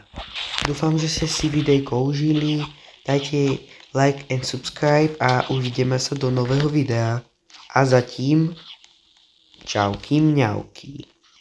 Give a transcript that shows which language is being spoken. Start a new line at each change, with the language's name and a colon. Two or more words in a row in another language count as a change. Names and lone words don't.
Slovak: Dúfam, že ste si videjko užili. Dajte
English: like and subscribe
Slovak: a uvidíme sa do nového videa. A zatím, čauky mňauky.